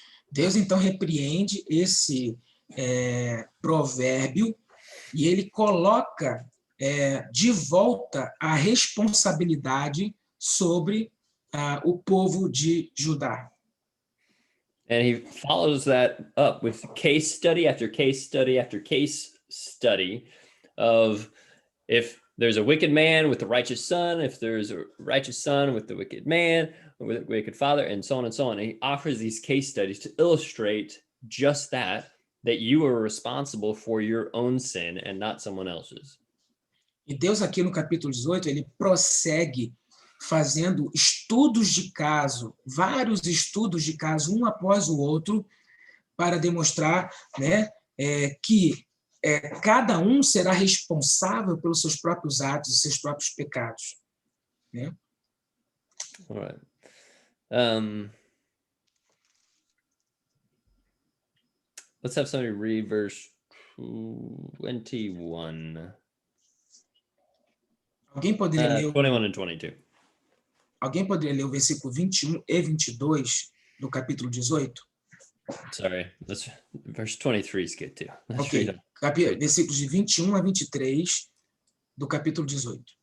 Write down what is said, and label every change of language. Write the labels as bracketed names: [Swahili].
[Portuguese] Deus então repreende esse provérbio e ele coloca de volta a responsabilidade sobre o povo de Judá. [English] And he follows that up with case study after case study after case study of if there's a wicked man with the righteous son, if there's a righteous son with the wicked man, with a wicked father, and so on and so on. And he offers these case studies to illustrate just that you are responsible for your own sin and not someone else's. [Portuguese] E Deus aqui no capítulo 18, ele prossegue fazendo estudos de caso, vários estudos de caso, um após o outro, para demonstrar, né, que cada um será responsável pelos seus próprios atos, seus próprios pecados. Né? [English] All right. Let's have somebody read verse 21. [Portuguese] Alguém poderia ler [English] 21 and 22. [Portuguese] Alguém poderia ler o versículo 21 e 22 do capítulo 18? [English] Sorry, verse 23 is good too. [Portuguese] Ok, versículos de 21 a 23 do capítulo 18.